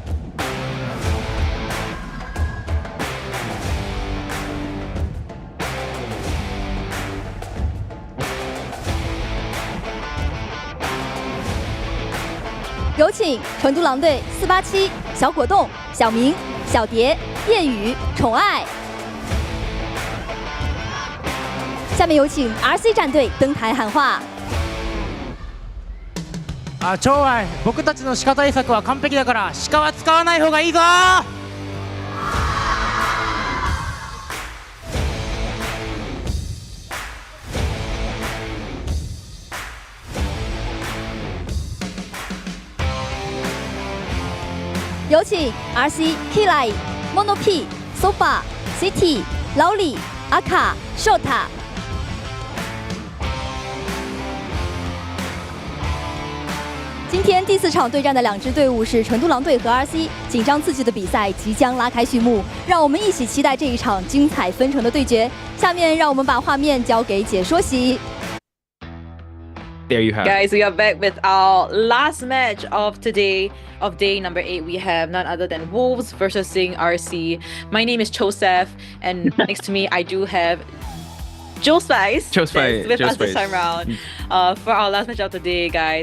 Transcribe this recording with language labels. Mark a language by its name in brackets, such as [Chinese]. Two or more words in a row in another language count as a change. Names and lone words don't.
[Chinese] 有请成都狼队487小果冻、小明、小蝶、夜雨、宠爱。下面有请 RC 战队登台喊话。 [Japanese] 寵愛、僕たちの鹿対策は完璧だから鹿は使わない方がいいぞ。 [Chinese] 有请 RC Kilai、Mono P、Sofa、City、老李、阿卡、Shota。今天第4场对战的2支队伍是成都狼队和 RC， 紧张刺激的比赛即将拉开序幕，让我们一起期待这一场精彩纷呈的对决。下面让我们把画面交给解说席。 [English] There you have it. Guys, we are back with our last match of today, of day number 8. We have none other than Wolves versus RC. My name is Joseph, and next to me I do have Joe-Spice with us this time around for our last match of the day, guys.